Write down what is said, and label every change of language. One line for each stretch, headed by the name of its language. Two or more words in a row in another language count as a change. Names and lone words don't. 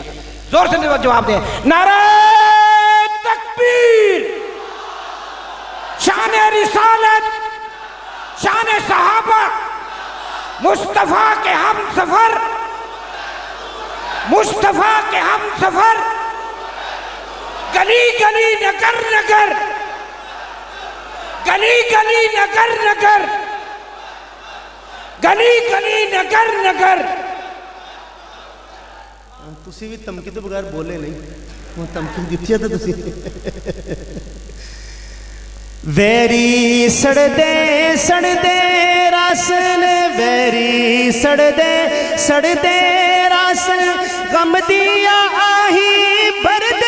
Urdu: زور سے جواب دیں، نعرہ تکبیر، شان رسالت، شان صحابہ، مصطفیٰ کے ہم سفر، مصطفیٰ کے ہم سفر، گلی گلی نگر نگر گلی گلی نگر نگر گلی گلی نگر نگر.
Punjabi: ਤੁਸੀਂ ਵੀ ਧਮਕੀ ਤੋਂ ਬਗੈਰ ਬੋਲੇ ਨਹੀਂ, ਉਹ ਧਮਕੀ ਦਿੱਤੀ ਹੈ ਤਾਂ ਤੁਸੀਂ। ਵੈਰੀ ਸੜਦੇ ਸੜਦੇ ਰਾਸਨ, ਵੈਰੀ ਸੜਦੇ ਸੜਦੇ ਰਾਸਨ, ਗਮ ਦੀਆਂ ਆਹੀ ਭਰਦੇ